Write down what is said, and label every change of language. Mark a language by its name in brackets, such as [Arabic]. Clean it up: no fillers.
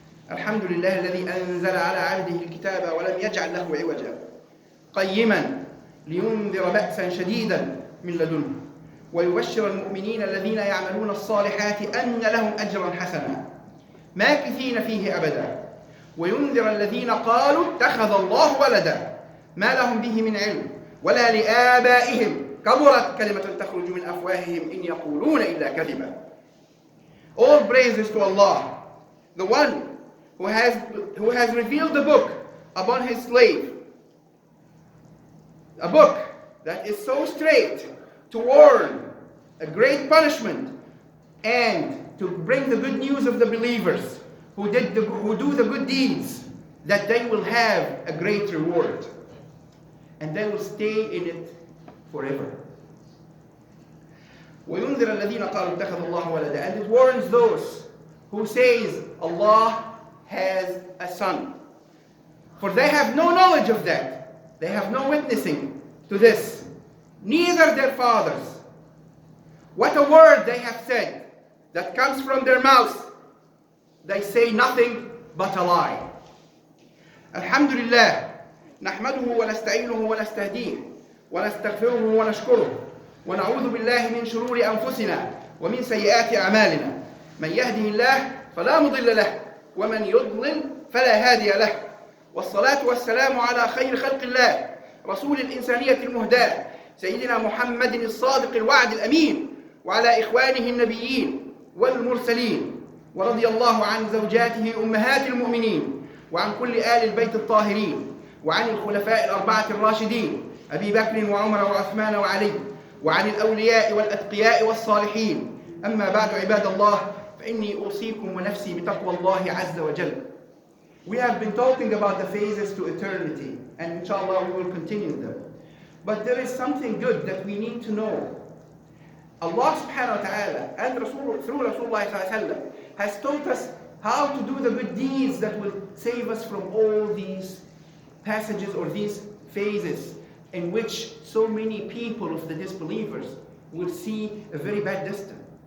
[Arabic] الحمد لله الذي أنزل على عبده الكتاب ولم يجعل له عوجا قيما لينذر بأسا شديدا من لدنه ويبشر المؤمنين الذين يعملون الصالحات أن لهم أجرا حسنا ماكثين فيه أبدا وينذر الذين قالوا اتخذ الله ولدا ما لهم به من علم ولا لآبائهم كبرت كلمة تخرج من أفواههم إن يقولون إلا كذبا. [English] All praises to Allah, the one who has revealed the book upon his slave. A book that is so straight to warn a great punishment and to bring the good news of the believers who do the good deeds, that they will have a great reward and they will stay in it forever. [Arabic] وَيُنذِرَ الَّذِينَ قَالُوا اتَّخَذَ اللَّهُ وَلَدًا. [English] And it warns those who says Allah has a son. For they have no knowledge of that. They have no witnessing to this. Neither their fathers. What a word they have said that comes from their mouth. They say nothing but a lie. [Arabic] Alhamdulillah. نحمده ونستعينه ونستهديه ونستغفره ونشكره ونعوذ بالله من شرور أنفسنا ومن سيئات أعمالنا من يهده الله فلا مضل له ومن يضلل فلا هادي له والصلاة والسلام على خير خلق الله رسول الإنسانية المهداة سيدنا محمد الصادق الوعد الأمين وعلى إخوانه النبيين والمرسلين ورضي الله عن زوجاته أمهات المؤمنين وعن كل آل البيت الطاهرين وعن الخلفاء الأربعة الراشدين أبي بكر وعمر وعثمان وعلي وعن الأولياء والأتقياء والصالحين أما بعد عباد الله فإني أوصيكم ونفسي بتقوى الله عز وجل. [English] We have been talking about the phases to eternity and inshallah we will continue them. But there is something good that we need to know. Allah subhanahu wa ta'ala and through Rasulullah sallallahu alayhi wa sallam has taught us how to do the good deeds that will save us from all these passages or these phases in which so many people of the disbelievers will see a very bad destiny.